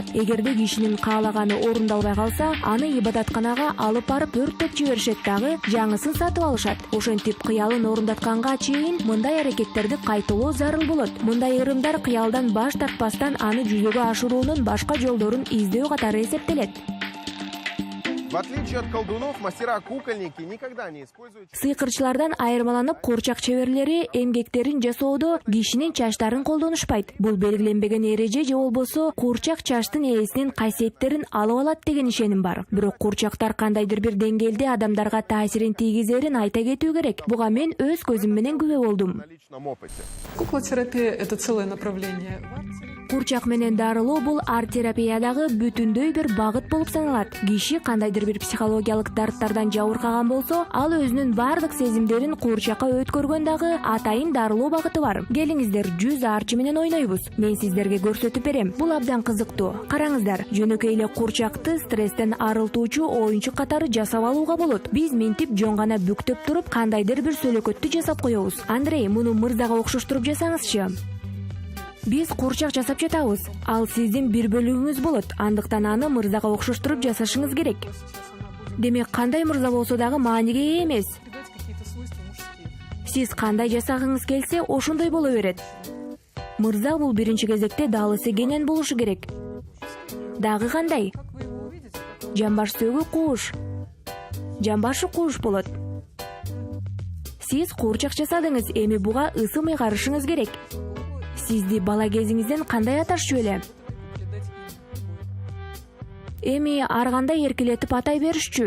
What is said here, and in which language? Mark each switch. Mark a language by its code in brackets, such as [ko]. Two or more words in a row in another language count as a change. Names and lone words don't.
[ky] Эгерде кишинин каалаганы орундалбай калса, аны ибадатканага алып барып өрттөп жиберишет дагы, жаңысын сатып алышат. Ошентип кыялын орундатканга чейин мындай аракеттерди кайталоо зарыл болот. Мындай ырымдар кыялдан баш тартпастан аны жүзөгө ашыруунун башка жолдорун издөө катары эсептелет. [ru] В отличие от колдунов, мастера-кукольники никогда не используют... [ky] Сыйкырчылардан айырмаланып, куурчак чеберлери эмгектерин жасоодо кишинин чачтарын колдонушпайт. Бул белгиленбеген эреже же болбосо куурчак чачтын ээсинин касиеттерин алып алат деген ишеним бар. Бирок куурчактар кандайдыр бир деңгээлде адамдарга таасирин тийгизерин айта кетүү керек. Буга мен өз көзүм менен күбө болдум. [ru] Куклотерапия – это целое направление. [ky] Куурчак менен дарылоо бул арт-терапиядагы бүтүндөй бир багыт болуп саналат. Киши кандайдыр кандайдыр бир психологиялык дарттардан жабыркаган болсо, ал өзүнүн бардык сезимдерин куурчакка өткөргөн дагы атайын дарылоо багыты бар. Келиңиздер, жүз арчы менен ойнойбуз. Мен сиздерге көрсөтүп берем. Бул абдан кызыктуу. Караңыздар, жөнөкөй эле куурчакты стресстен арылтуучу оюнчук катары жасап алууга болот. Биз минтип жон гана бүктөп туруп кандайдыр бир сөйлөкөттү жасап коебуз. Андрей, муну мырзага окшоштуруп жасаңызчы. Биз куурчак жасап жатабыз. Ал сиздин бир бөлүгүңүз болот. Андыктан аны мырзага окшоштуруп жасашыңыз керек. Демек, кандай мырза болсо дагы мааниге ээ эмес. [ru] Придать какие-то свойства мужские. [ky] Сиз кандай жасагыңыз келсе, ошондой боло берет. Мырза бул биринчи кезекте далысы кенен болушу керек. Дагы кандай? [ru] Как вы его увидите? [ky] Жамбаш сөгү кууш. Жамбашы кууш болот. Сиз куурчак жасадыңыз, эми буга ысым ыйгарышыңыз керек. Сизди бала кезиңизден кандай аташчу эле? Эми ар кандай эркелетип атай беришчү?